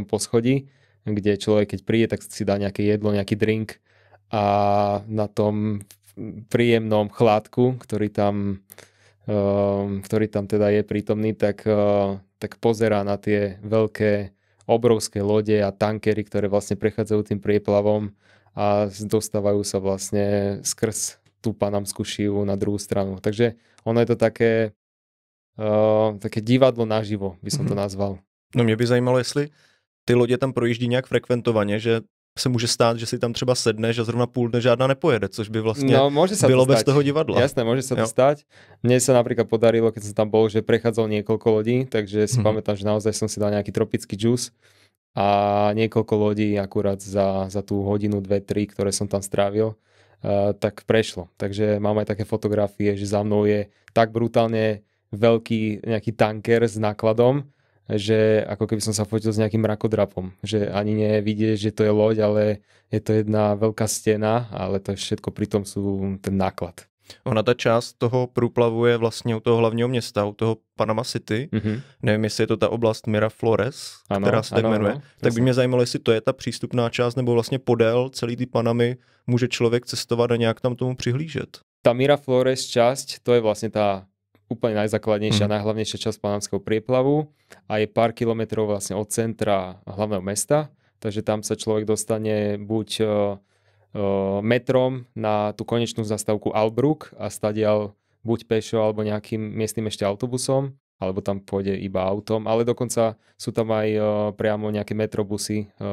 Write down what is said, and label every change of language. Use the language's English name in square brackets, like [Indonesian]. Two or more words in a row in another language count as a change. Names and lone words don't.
[Slovak] poschodí, kde človek keď príde, tak si dá nejaké jedlo, nejaký drink a na tom príjemnom chládku, ktorý tam teda je prítomný, tak pozerá na tie veľké obrovské lode a tankery, ktoré vlastne prechádzajú tým prieplavom a dostávajú sa vlastne skrz tú panamskú šivu na druhú stranu. Takže ono je to také divadlo naživo, by som to nazval. [Czech] No mě by zajímalo, jestli ty lodě tam projíždí nějak frekventovaně, že se může stát, že si tam třeba sedneš a zrovna půl dne žádná nepojede, což by vlastně bylo bez toho divadla. [Slovak] Jasné, môže sa to stať. Mne sa napríklad podarilo, keď som tam bol, že prechádzal niekoľko lodí, takže si pamätám, že naozaj som si dal nejaký tropický džús a niekoľko lodí akurát za tú hodinu, 2-3, ktoré som tam strávil, tak prešlo. Takže mám aj také fotografie, že za mnou je tak brutálne veľký nejaký tanker s nákladom, že ako keby som sa fotil s nejakým mrakodrapom. Že ani nie je vidieť, že to je loď, ale je to jedna veľká stena, ale to všetko pritom sú ten náklad. [Czech] Ona ta část toho průplavu je vlastně u toho hlavního města, u toho Panama City. Nevím, jestli je to ta oblast Miraflores, která se tak jmenuje. Tak by mě zajímalo, jestli to je ta přístupná část, nebo vlastně podél celý ty Panamy může člověk cestovat a nějak tam tomu přihlížet. [Slovak] Ta Miraflores časť, to je vlastne tá úplne najzákladnejšia, najhlavnejšia časť panamského prieplavu a je pár kilometrov vlastne od centra hlavného mesta, takže tam sa človek dostane buď metrom na tú konečnú zastávku Albrook a stadiaľ buď pešo alebo nejakým miestnym ešte autobusom, alebo tam pôjde iba autom, ale dokonca sú tam aj priamo nejaké metrobusy